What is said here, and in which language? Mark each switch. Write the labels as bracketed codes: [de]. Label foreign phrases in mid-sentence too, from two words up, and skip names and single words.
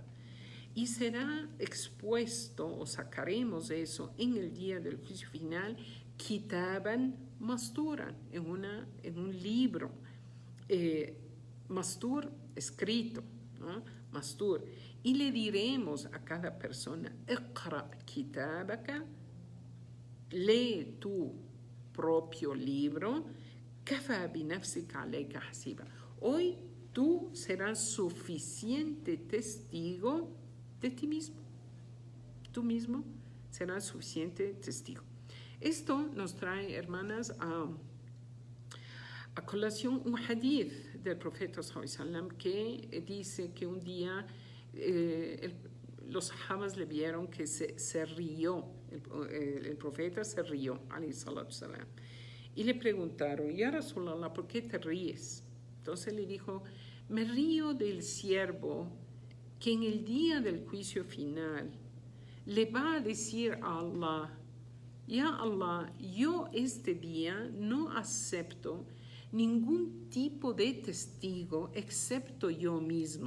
[es] Y será expuesto, o sacaremos eso, en el día del juicio final, [ar] كتابا مسطورا, [es] en un libro. Mastur, escrito, ¿no? Mastur. Y le diremos a cada persona, [ar] اقرأ كتابك, [es] lee tu propio libro, [ar] كفى بنفسك عليك حسيبا. [es] Hoy tú serás suficiente testigo de ti mismo. Tú mismo serás suficiente testigo. Esto nos trae, hermanas, a colación un hadith del profeta sallallahu que dice que un día los sahabas le vieron que se rió, el profeta se rió, [ar] عليه الصلاة السلام, [es] y le preguntaron, [ar] يا رسول الله, [es] ¿por qué te ríes? Entonces le dijo, me río del siervo que en el día del juicio final le va a decir a Allah, [ar] يا الله, [es] yo este día no acepto ningún tipo de testigo excepto yo mismo.